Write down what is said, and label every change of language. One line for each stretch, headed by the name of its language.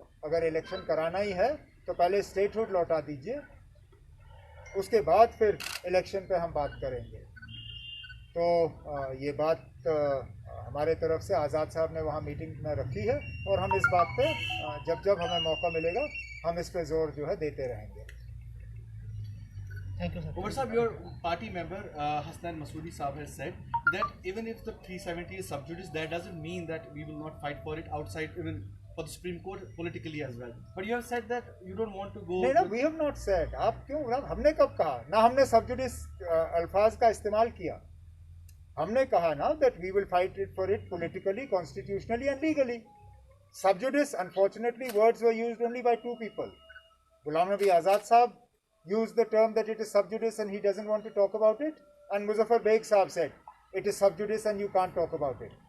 Hindi: अगर इलेक्शन कराना ही है तो पहले स्टेटहुड लौटा दीजिए, उसके बाद फिर इलेक्शन पे हम बात करेंगे। तो ये बात हमारे तरफ से आज़ाद साहब ने वहाँ मीटिंग में रखी है और हम इस बात पे जब जब हमें मौका मिलेगा हम इस पे जोर जो है देते रहेंगे।
English: Thank you, sir. Umar Saab, your party member Hasnan Masoodi Saab has said that even if the 370 is sub judice, that doesn't mean that we will not fight for it outside, even for the Supreme Court politically as well. But you have said that you don't want to go.
Hindi: नहीं ना,
English: we have not said.
Hindi: आप क्यों? हमने कब कहा? ना हमने sub judice अल्फाज का इस्तेमाल किया। हमने कहा ना
English: that we will fight it for it politically, constitutionally and legally. Sub judice, unfortunately, words were used only by two people. Ghulam Nabi Azad Saab used the term that it is sub judice and he doesn't want to talk about it, and Muzaffar Beg Saab said it is sub judice and you can't talk about it.